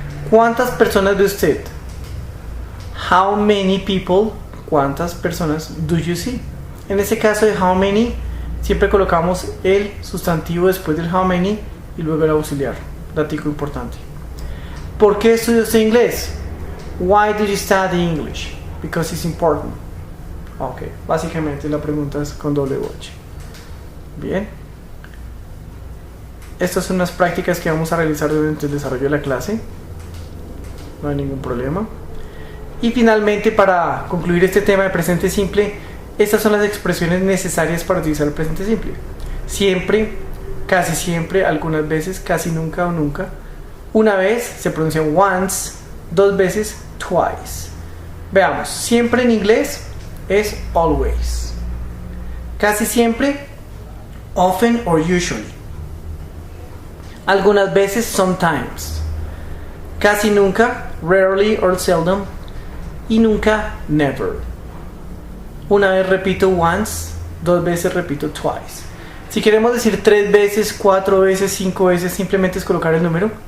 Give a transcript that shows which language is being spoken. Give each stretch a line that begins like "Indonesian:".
Spanish: ¿Cuántas personas ve usted?
English: How many people?
Spanish: ¿Cuántas personas
English: do you see?
Spanish: En este caso de how many, siempre colocamos el sustantivo después del how many y luego el auxiliar. Datico importante. ¿Por qué estudia usted inglés?
English: Why do you study English? Because it's important.
Spanish: Ok, básicamente la pregunta es con WH. Bien. Estas son unas prácticas que vamos a realizar durante el desarrollo de la clase. No hay ningún problema. Y finalmente, para concluir este tema de presente simple, estas son las expresiones necesarias para utilizar el presente simple. Siempre, casi siempre, algunas veces, casi nunca o nunca. Una vez se pronuncia once, 2 veces twice. Veamos, siempre en inglés es always. Casi siempre, often or usually. Algunas veces, sometimes. Casi nunca, rarely or seldom. Y nunca, never. Una vez repito once, 2 veces repito twice. Si queremos decir 3 veces, 4 veces, 5 veces, simplemente es colocar el número.